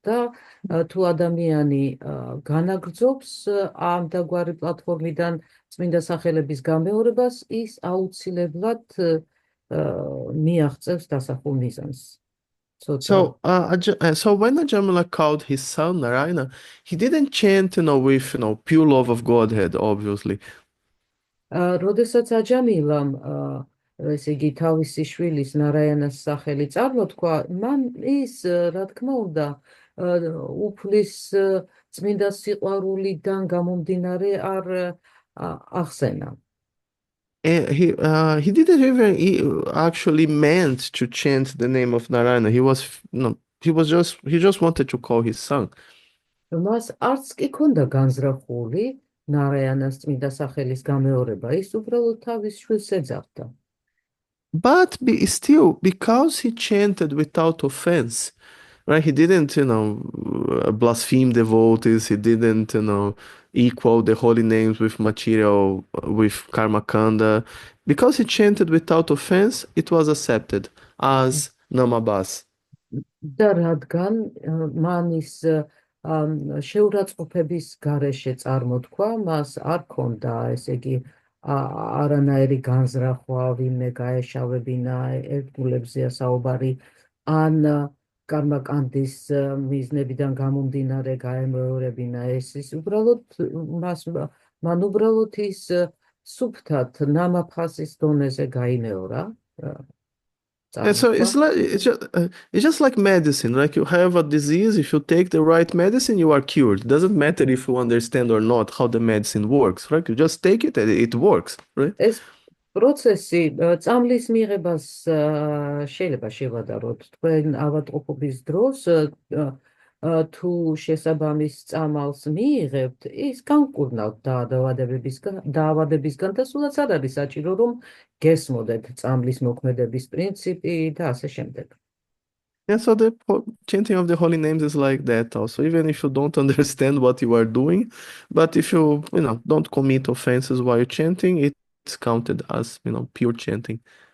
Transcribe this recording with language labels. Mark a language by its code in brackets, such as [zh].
[ka] და თუ ადამიანი განაგრძობს ამ დაგვარი პლატფორმიდან წმინდა სახელების გამეორებას, ის აუცილებლად მიაღწევს დასახულ მიზანს. [en] So when Ajamila called his son Narayana, he didn't chant, with pure love of Godhead, obviously. [ka] როდესაც აჯამილამ ესე იგი თავისი შვილის ნარაიანას სახელი წარმოთქვა, მან ის, რა თქმა უნდა, უფლის წმინდა სიყვარულიდან გამომდინარე არ ახსენა. [en] He didn't even actually meant to chant the name of Narayana. He just wanted to call his son. [ka] მას არც კი ქონდა განზრახული ნარაიანას წმინდა სახელის გამეორება, ის უბრალოდ თავის შვილს ეძახდა. [en] But still, because he chanted without offense, right? He didn't, blaspheme devotees. He didn't, equal the holy names with material, with karma kanda. Because he chanted without offense, it was accepted as namabas. [ka] და რადგან მან ის შეურაცხყოფების გარეშე წარმოთქვა, მას არ ქონდა, ესე იგი, არანაირი განზრახვა, ვინმე გაეშავებინა, ერთგულებზეა საუბარი, ან კარმაკანდის მიზნებიდან გამომდინარე გაემეორებინა, ის უბრალოდ მან უბრალოდ ის სუფთად ნამაფასის დონეზე გაიმეორა. [en] And so it's just like medicine. Like you have a disease, if you take the right medicine, you are cured. It doesn't matter if you understand or not how the medicine works, right? You just take it and it works, right? [ka] ეს პროცესი წამლის მიღებას შეიძლება შევადაროთ. თქვენ ავადმყოფობის დროს თუ შესაბამის წამალს მიიღებთ, ის განკურნავთ დაავადებისგან და სულაც არ არის საჭირო, რომ გესმოდეთ წამლის მოქმედების პრინციპი და ასე შემდეგ. [en] Yeah, so the chanting of the holy names is like that also, even if you don't understand what you are doing, but if you, don't commit offenses while chanting, it's counted as, pure chanting.